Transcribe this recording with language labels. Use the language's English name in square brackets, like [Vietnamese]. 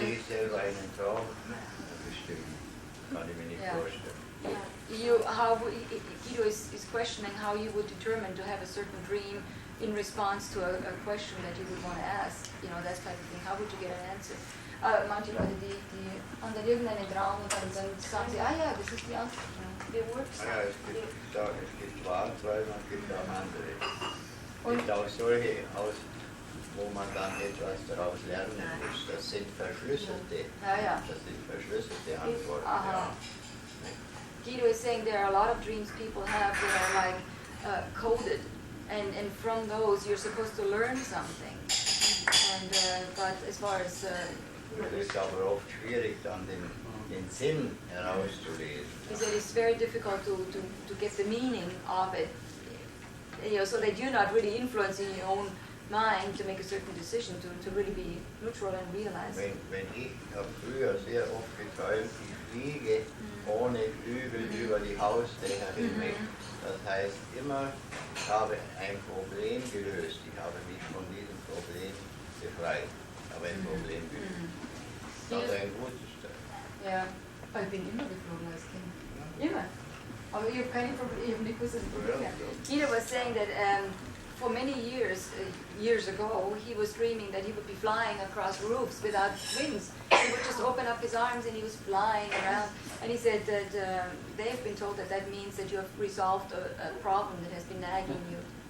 [German] Wie sie selber einen Traum bestimmen, kann ich mir nicht vorstellen. [English] Guido is questioning how you would determine to have a certain dream in response to a question that you would want to ask, you know, that type of thing. How would you get an answer? [German] Manche Leute, die haben dann irgendeinen Traum und dann sagen sie, ja, das ist die Antwort. [English] It works. [German] Ja, es gibt Wahrträume und es gibt auch andere. Es gibt auch solche, wo man dann etwas daraus lernen muss. Das sind verschlüsselte, Antworten. Ja. [English] Guido is saying there are a lot of dreams people have that are like coded, and from those you're supposed to learn something. And but as far as [German] es ist aber oft schwierig, dann den Sinn herauszulesen. [English] He said it's very difficult to get the meaning of it, you know, so that you're not really influencing your own mind to make a certain decision, to really be neutral and realize. [German] Wenn ich habe früher sehr oft geträumt, ich fliege ohne Flügel über die Hausdächer hinweg. Das heißt immer, ich habe ein Problem gelöst. Ich habe mich von diesem Problem befreit. Ich habe ein Problem gelöst. Das ist ein gutes Teil. Ja, ich bin immer geflogen als Kind. Immer. Aber ich habe keine Probleme, ich habe nicht gewusst, dass ich Probleme habe. [English] Guido was saying that for many years ago, he was dreaming that he would be flying across roofs without wings. He would just open up his arms and he was flying around. And he said that they have been told that that means that you have resolved a problem that has been nagging you.